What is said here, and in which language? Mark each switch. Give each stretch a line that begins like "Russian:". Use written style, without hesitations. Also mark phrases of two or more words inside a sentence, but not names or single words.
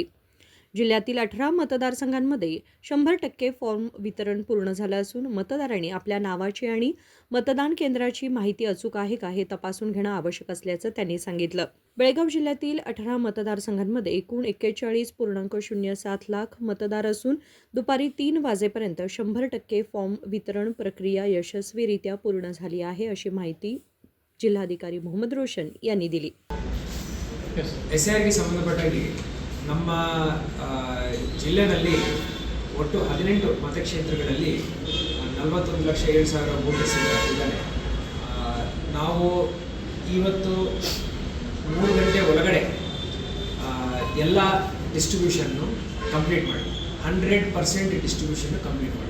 Marathi: जिल्ह्यातील 18 मतदारसंघांमध्ये 100% फॉर्म वितरण पूर्ण झालं असून मतदारांनी आपल्या नावाची आणि मतदान केंद्राची माहिती अचूक आहे का हे तपासून घेणं आवश्यक असल्याचं त्यांनी सांगितलं. बेळगाव जिल्ह्यातील 18 मतदारसंघांमध्ये एकूण 41.07 लाख मतदार असून दुपारी 3 वाजेपर्यंत 100% फॉर्म वितरण प्रक्रिया यशस्वीरित्या पूर्ण झाली आहे, अशी माहिती जिल्हाधिकारी मोहम्मद रोशन यांनी दिली.
Kannada: ಎಸ್ಐಆರ್ಗೆ ಸಂಬಂಧಪಟ್ಟಾಗಿ ನಮ್ಮ ಜಿಲ್ಲೆಯಲ್ಲಿ ಒಟ್ಟು 18 ಮತಕ್ಷೇತ್ರಗಳಲ್ಲಿ 41,07,000 ವೋಟರ್ಸ್ ಇದ್ದಾರೆ. ನಾವು ಇವತ್ತು 3 ಗಂಟೆ ಒಳಗಡೆ ಎಲ್ಲ
English: distribution complete
Kannada: ಮಾಡಿ 100%
English: distribution complete
Kannada: ಮಾಡಿ